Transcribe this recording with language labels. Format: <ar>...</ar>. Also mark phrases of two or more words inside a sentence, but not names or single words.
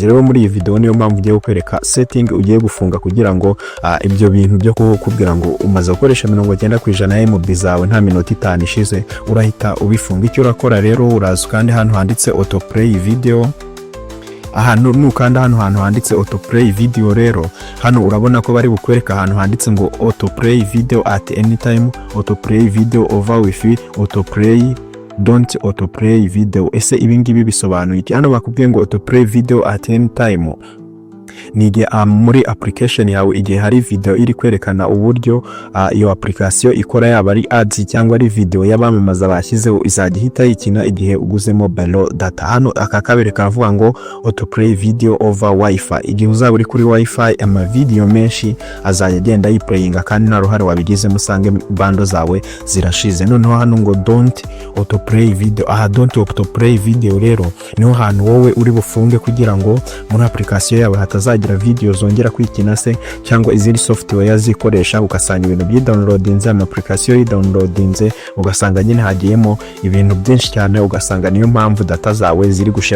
<rw>Rero muri iyi video niyo mpamvu ugiye kwereka setting ugiye gufunga kugira ngo ibyo bintu byo kukubwira ngo umaze gukoresha 90% MB zawe nta minota 5 ishize urahita ubifunga. Icyo urakora rero uraza kandi hano handitse</rw> <en>autoplay video.</en> <rw>ahantu nukanda hano hantu handitse</rw> <en>autoplay video</en> <rw>rero hano urabona ko bari bukwereka ahantu handitse ngo</rw> <en>autoplay video at any time, autoplay video over wifi, autoplay don't autoplay video.</en> <rw>Ese ibingibi bisobanuye iki? Hano bakubwiye ngo</rw> <en>autoplay video at any time</en> <rw>ni igihe muri application yawe igihe hari video iri kwerekana uburyo iyo application ikora, yaba ari ads cyangwa ari video y'abamamaza bashyizeho, izajya ihita yikina igihe uguze</rw> <en>mobile data.</en> <rw>Hano aka kabiri kavuga ngo</rw> <en>autoplay video over wifi,</en> <rw>igihe uzaba uri kuri wifi ama video menshi azajya agenda yiplayinga kandi nta ruhare wabigize musange bando zawe zirashize. Noneho hano ngo</rw> <en>don't autoplay video, don't autoplay video</en> <rw>rero niho hantu wowe uri bufunge kugira ngo muri application yawe hatazagira video zongera kwikina se cyangwa izindi software yazikoresha ugasanga ibintu by'downloadinze, ama application y'downloadinze ugasanga nyine hagiyemo ibintu byinshi cyane, ugasanga niyo mpamvu data zawe ziri gushira.</rw>